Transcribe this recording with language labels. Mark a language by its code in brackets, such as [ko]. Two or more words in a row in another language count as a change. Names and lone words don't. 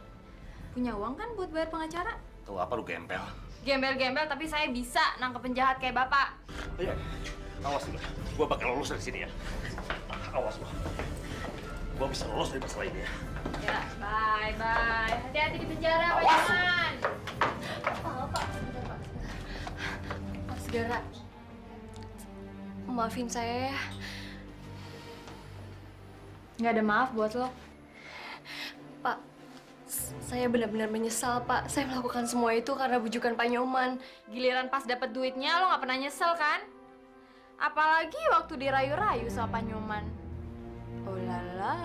[id] Punya uang kan buat bayar pengacara? Tahu apa lu gembel? Gembel-gembel, tapi saya bisa nangkep penjahat kayak Bapak. Iya. Awas lu. Gua bakal lolos dari sini ya. Awas lu. Gua bisa lolos dari masalah ini ya. Ya, bye. Hati-hati di penjara, Pak Awas. Nyoman. Pak, Segara. Maafin saya ya. Nggak ada maaf buat lo. Pak, saya benar-benar menyesal, Pak. Saya melakukan semua itu karena bujukan Pak Nyoman. Giliran pas dapet duitnya lo nggak pernah nyesel kan? Apalagi waktu dirayu-rayu sama Pak Nyoman.